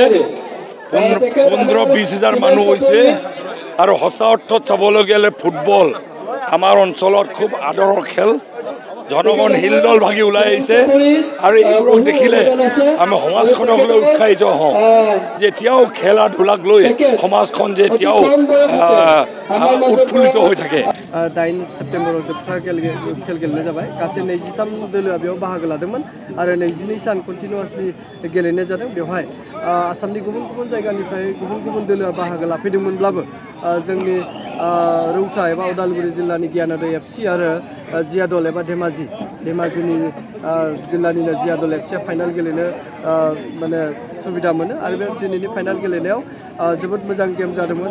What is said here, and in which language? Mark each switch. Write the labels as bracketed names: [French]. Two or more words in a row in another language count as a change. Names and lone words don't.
[Assamese] 15-20 হাজাৰ মানুহ হৈছে আৰু সঁচা অৰ্থত চাবলৈ গ'লে ফুটবল আমাৰ অঞ্চলত খুব আদৰৰ খেল। জনগণ হিলদল ভাগি ওলাই আহিছে আৰু এইবোৰক দেখিলে আমি সমাজখনক লৈ উৎসাহিত হওঁ যে এতিয়াও খেলা ধূলাক লৈ সমাজখন যে এতিয়াও উৎফুল্লিত হৈ থাকে। [Bodo] 9 सेप्तेम्बराव जोबथा खेल गेलेनाय जाबाय। गासै 23 दोलोआ बेयाव बाहागो लादोंमोन आरो 22 सान कन्टिनिउआसलि गेलेनाय जादों। बेवहाय आसामनि गुबुन गुबुन जायगानिफ्राय गुबुन गुबुन दोलोआ बाहागो लाफैदोंमोनब्लाबो जोंनि रौता एबा उदालगुरि जिल्लानि गियानोदय एफसि आरो जियादल एबा धेमाजिनि जिल्लानिनो जियादल एफसिया फाइनाल गेलेनो माने सुबिदा मोनो आरो बे दिनैनि फाइनाल गेलेनायाव जोबोद मोजां गेम जादोंमोन।